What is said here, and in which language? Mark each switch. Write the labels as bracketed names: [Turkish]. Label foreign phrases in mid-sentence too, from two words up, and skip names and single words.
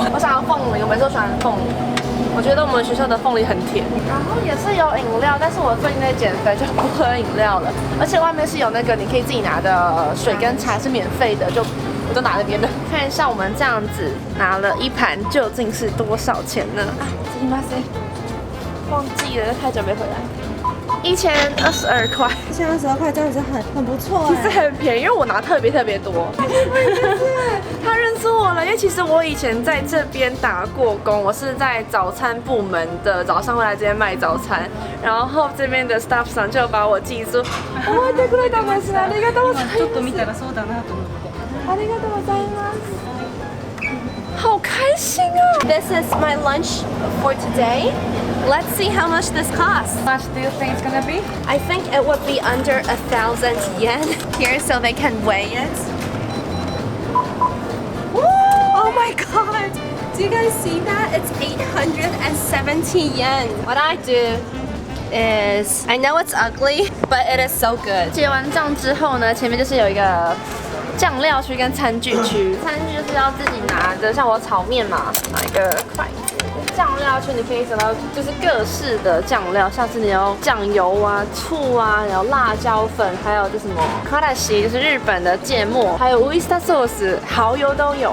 [Chinese] 我想要凤梨，我每次都喜欢凤梨。我觉得我们学校的凤梨很甜，然后也是有饮料，但是我最近在减肥，就不喝饮料了。而且外面是有那个你可以自己拿的水跟茶是免费的，就我都拿那边的。看一下我们这样子拿了一盘究竟是多少钱呢？啊， [Japanese] すみません， [Chinese] 忘记了，太久没回来。1022块，1022块真的是很不错其实很便宜，因为我拿特别多。他认出我了，因为其实我以前在这边打过工，我是在早餐部门的，早上会来这边卖早餐，然后这边的 staff さん就把我记住。 [Japanese] 覚えてくれたんですね。ありがとうございます。ちょっと見たらそうだなと思って。ありがとうございます。 [Chinese] 好开心啊 [English] This is my lunch for today. Let's see how much this costs. How much do you think it's gonna be? I think it would be under 1,000 yen here so they can weigh it. Oh my god! Do you guys see that? It's 870 yen. What I do is, I know it's ugly, but it is so good. [Chinese] 结完账之后呢，前面就是有一个酱料区跟餐具区，餐具就是要自己拿的，像我炒面嘛，拿一个筷子。酱料区你可以找到就是各式的酱料，像是你有酱油啊、醋啊，然后辣椒粉，还有就什么卡达西，就是日本的芥末，还有 [English] oyster sauce， [Chinese] 蚝油都有。